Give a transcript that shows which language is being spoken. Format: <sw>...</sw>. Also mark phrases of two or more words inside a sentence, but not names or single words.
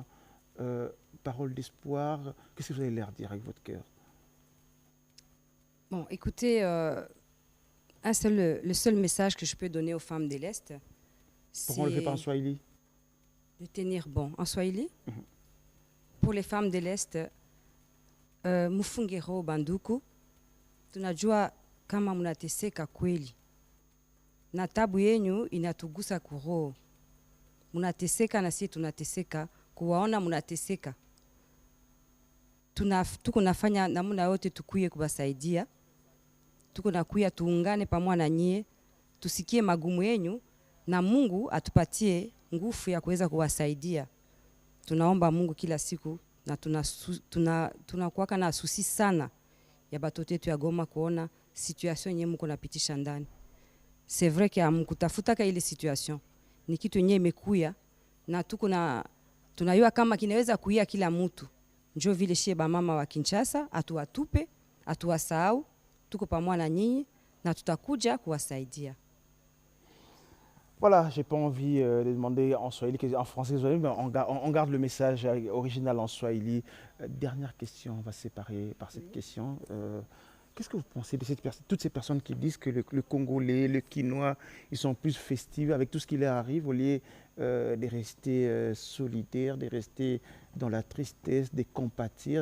<fr>Parole d'espoir. Qu'est-ce que vous allez leur dire avec votre cœur? Bon, écoutez, le seul message que je peux donner aux femmes de l'Est, c'est... Pourquoi on ne le fait pas en swahili? De tenir bon. En swahili? Pour les femmes de l'Est,</fr> <sw>mufungero banduku, tunajua kama mnateseka kweli. Na tabu yenyu inatugusa kuroho. Mnateseka na sisi tunateseka, kuwaona mnateseka. Tuko nafanya namna yote tukuye kubasaidia. Tuko nakuya tuungane pamoja na nyie, tusikie magumu yenyu na Mungu atupatie nguvu ya kuweza kuwasaidia. Tunaomba Mungu kila siku na tunakuwaka na susi sana ya batoto yetu ya Goma kuona situation yenye mko napitisha ndani. C'est vrai que amkutafutaka ile situation. Ni kitu yenye imekuya na tunayua kama kinaweza kuia kila mtu. Njoo vile shie ba mama wa Kinshasa atuwatupe, atuwasahau, tuko pamoja na nyinyi na tutakuja kuwasaidia.</sw> <fr>Voilà, j'ai pas envie de demander en swahili, en français, mais on garde le message original en swahili. Dernière question, on va se séparer par cette question. Qu'est-ce que vous pensez de toutes ces personnes qui disent que le Congolais, le Quinois, ils sont plus festifs avec tout ce qui leur arrive au lieu de rester solidaires, de rester dans la tristesse, de compatir.</fr>